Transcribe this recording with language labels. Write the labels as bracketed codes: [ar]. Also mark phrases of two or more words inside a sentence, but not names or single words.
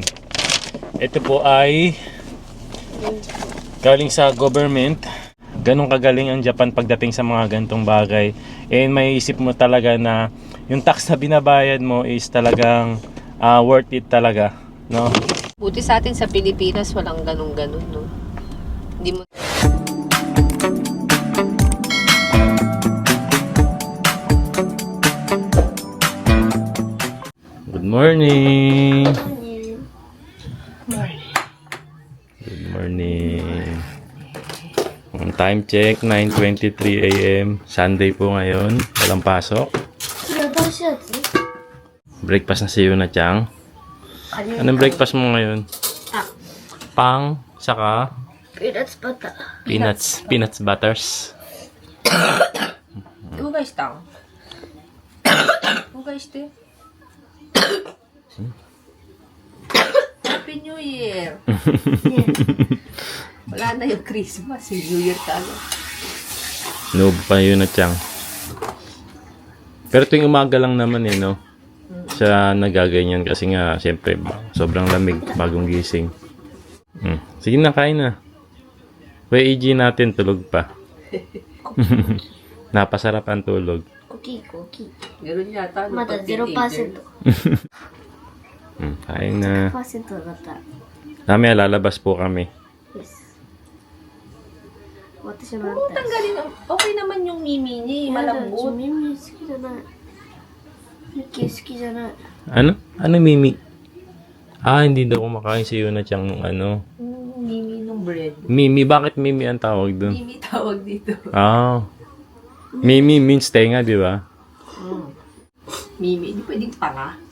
[tl] Ito po ay galing sa government. Ganong kagaling ang Japan pagdating sa mga gantong bagay. And may isip mo talaga na yung tax na binabayad mo is talagang [en] worth it [tl] talaga, no? Buti sa atin sa Pilipinas walang ganun-ganun, no? Hindi mo... [en] Good morning! Good morning! [tl] Ang time check, 9:23 AM. Sunday po ngayon. Walang pasok. Breakfast na si Yuna Chang. Anong breakfast mo ngayon? Pang, saka [en] Peanuts butter. peanuts butters. [ja] うがいしたんうがいして。 [en] Happy New Year! [tl] Wala na yung Christmas, yung New Year tayo. Noob pa Yuna Chang. Pero tuwing umaga lang naman no? Siya nagaganyan kasi nga, siyempre, sobrang lamig, bagong gising. Sige na, kain na. Kuya EG natin, tulog pa. Napasarap ang tulog. Cookie. Meron yata. [ja] まだ 0%。 [tl] Kain na. [ja] 0% だった。 [tl] Mamaya lalabas po kami. [ja] Yes. 私も [tl] Oo, tanggalin. Okay naman yung mimi niya, malambot. [ja] 耳好きじゃない。ミッキー好きじゃない。 [tl] Ano? Ano Mimi? Hindi daw kumakain si Yuna Chang nung ano. Mimi nung bread. Mimi, bakit Mimi ang tawag dun? Mimi tawag dito. Mimi means tenga, di ba? Mimi, hindi pwedeng tanga.